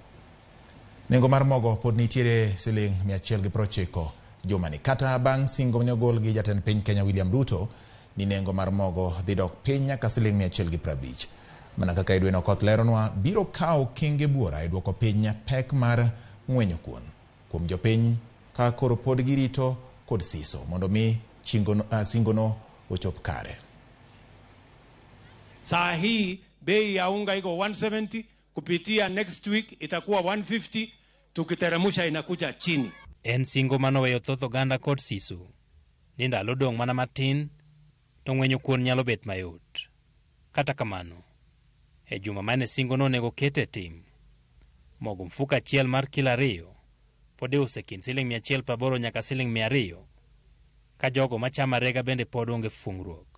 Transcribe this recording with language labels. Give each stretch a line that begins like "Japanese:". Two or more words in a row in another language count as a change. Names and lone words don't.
Luo (Kenya and Tanzania): Nengo mar mogo pod nitiere Sh190 jumani kata bang' singo ne ogol gi jatend piny Kenya William Ruto ni nengo mar mogo dhi dok piny nyaka Sh150. Mana kaka Edwin Okoth leronwa biro kawo kinge buora e duoko piny pek mar ng'wenyo kuon kuom jopiny ka koro pod girito kod siso mondo mi singono ochop kare.
Swahili: Saa hii bei ya unga iko 170, kupitia
English: next week
Swahili: itakuwa 150, tukiteremusha inakuja chini.
Luo (Kenya and Tanzania): En singo manoweyo thoth oganda kod siso ni ndalo dong' mana matin to ng'wenyo kuon nyalo bet mayot. Kata kamano, e juma mane singono onego kete tim, mogo mfuko achiel mar kilo 2 pod iuso kind Sh180 nyaka Sh200, ka jogo machamo rega bende pod onge fungruok.